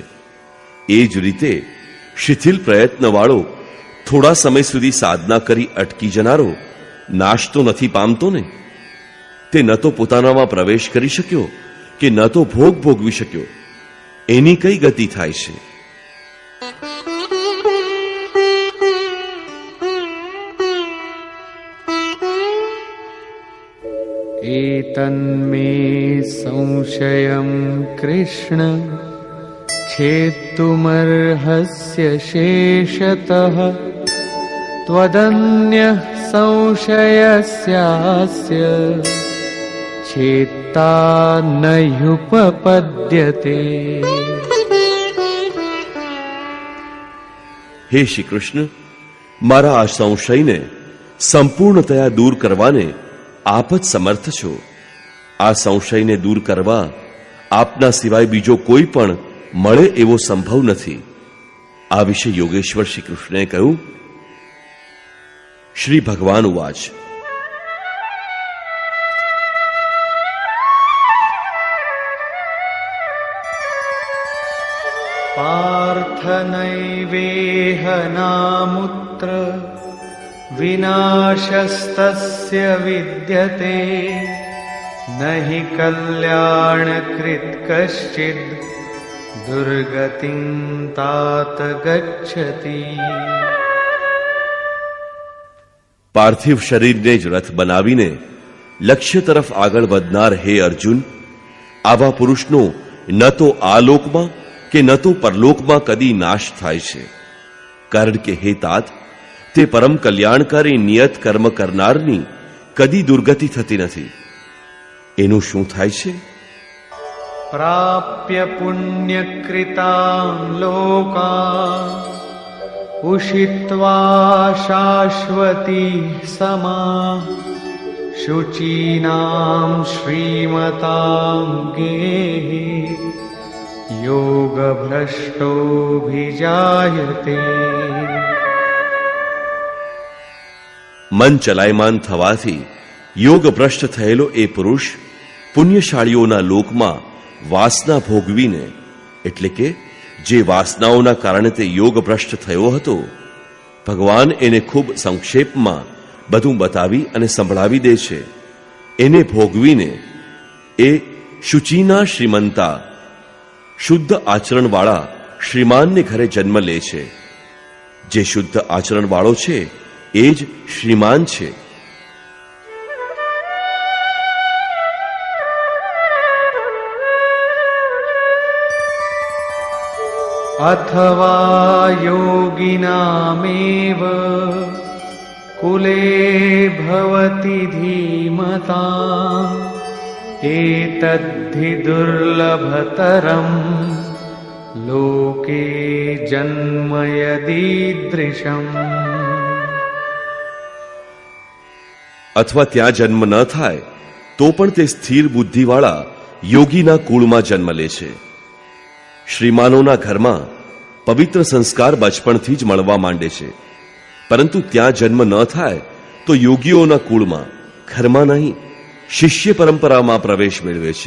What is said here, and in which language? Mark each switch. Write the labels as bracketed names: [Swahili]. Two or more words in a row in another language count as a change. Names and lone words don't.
[Gujarati] એ જ રીતે શિથિલ પ્રયત્નવાળો થોડા સમય સુધી સાધના કરી અટકી જનારો નાશ તો નથી પામતો ને? તે ન તો પોતાનામાં પ્રવેશ કરી શક્યો કે ન તો ભોગ ભોગવી શક્યો. એની કઈ ગતિ થાય છે? [Sanskrit] एतन्मे संशयं कृष्ण छेत्तुमर्हस्य शेषतः त्वदन्यः संशयस्यास्य छेत्ता नयुपपद्यते। [Gujarati] હે શ્રી કૃષ્ણ, મારા આ સંશયને સંપૂર્ણતયા દૂર કરવાને આપ જ સમર્થ છો. આ સંશયને દૂર કરવા આપના સિવાય બીજો કોઈ પણ મળે એવો સંભવ નથી. આ વિશે યોગેશ્વર શ્રી કૃષ્ણએ કહ્યું. [Sanskrit] શ્રી ભગવાન ઉવાચ. पार्थ नैवेह नामुत्र विनाशस्तस्य विद्यते नहि कल्याणकृत् कश्चिद् दुर्गतिं तात गच्छति। [Gujarati] પાર્થિવ શરીરને જ રથ બનાવીને લક્ષ્ય તરફ આગળ વધનાર હે અર્જુન, આવા પુરુષનો ન તો આ લોકમાં કે ન તો પરલોકમાં કદી નાશ થાય છે. કારણ કે હે તાત, તે પરમ કલ્યાણકારી નિયત કર્મ કરનારની કદી દુર્ગતિ થતી નથી. એનું શું થાય છે? [Sanskrit] प्राप्य पुण्यकृतां लोकान् उषित्वा शाश्वती समाः शुचीनां श्रीमतां गेहे योगभ्रष्टोऽभिजायते। [Gujarati] મન ચલાયમાન થવાથી યોગ ભ્રષ્ટ થયેલો એ પુરુષ પુણ્યશાળીઓના લોકમાં વાસના ભોગવીને, એટલે કે જે વાસનાઓના કારણે તે યોગ ભ્રષ્ટ થયો હતો, ભગવાન એને ખૂબ સંક્ષેપમાં બધું બતાવી અને સંભળાવી દે છે. એને ભોગવીને એ [Sanskrit] શુચિના શ્રીમંતા, [Gujarati] શુદ્ધ આચરણવાળા શ્રીમાનને ઘરે જન્મ લે છે. જે શુદ્ધ આચરણવાળો છે એ જ શ્રીમાન છે. [Sanskrit] अथवा योगिनामेव कुले भवति धीमताम् एतद्धि दुर्लभतरम् लोके जन्म यदीदृशम्. [Gujarati] અથવા ત્યાં જન્મ ન થાય તો પણ તે સ્થિર બુદ્ધિવાળા યોગીના કુળમાં જન્મ લે છે. શ્રીમાનોના ઘરમાં પવિત્ર સંસ્કાર બચપણથી જ મળવા માંડે છે, પરંતુ ત્યાં જન્મ ન થાય તો યોગીઓના કુળમાં, ઘરમાં નહીં, શિષ્ય પરંપરામાં પ્રવેશ મેળવે છે.